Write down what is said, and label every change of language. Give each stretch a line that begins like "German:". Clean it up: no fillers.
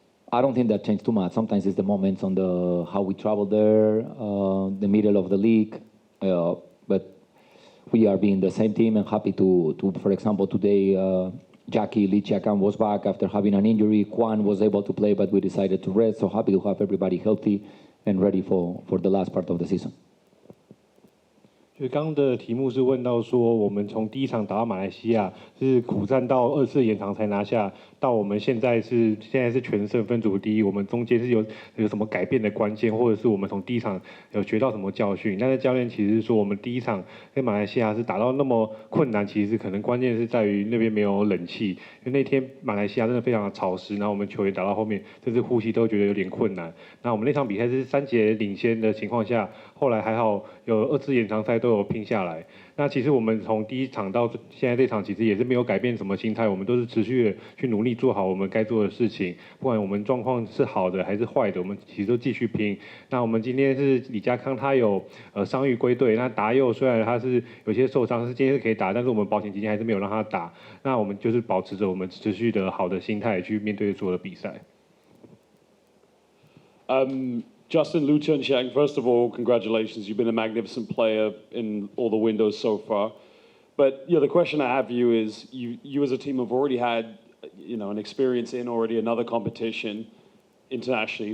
English: I don't think that changed too much. Sometimes it's the moments on how we travel there, the middle of the league, but we are being the same team and happy to for example, today Jackie Lee Chiakan was back after having an injury. Kwan was able to play, but we decided to rest. So happy to have everybody healthy and ready for the last part of the season.
Chinese: 就刚刚的题目是问到说，我们从第1场打到马来西亚是苦战到2次延长才拿下，到我们现在是全胜分组第1，我们中间是有什么改变的关键，或者是我们从第1场有学到什么教训？但是教练其实是说，我们第1场跟马来西亚是打到那么困难，其实可能关键是在于那边没有冷气，因为那天马来西亚真的非常的潮湿，然后我们球员打到后面甚至呼吸都觉得有点困难。那我们那场比赛是3节领先的情况下，后来还好有2次延长赛都有拼下来。那其实我们从第1场到现在这场，其实也是没有改变什么心态，我们都是持续的去努力做好我们该做的事情，不管我们状况是好的还是坏的，我们其实都继续拼。那我们今天是李家康，他有伤愈归队，那达佑虽然他是有些受伤，是今天是可以打，但是我们保险期间还是没有让他打。那我们就是保持着我们持续的好的心态去面对所有的比赛。
English: Justin Liu Chunqiang, first of all, congratulations. You've been a magnificent player in all the windows so far. But the question I have for you is, you as a team have already had, an experience in already another competition internationally.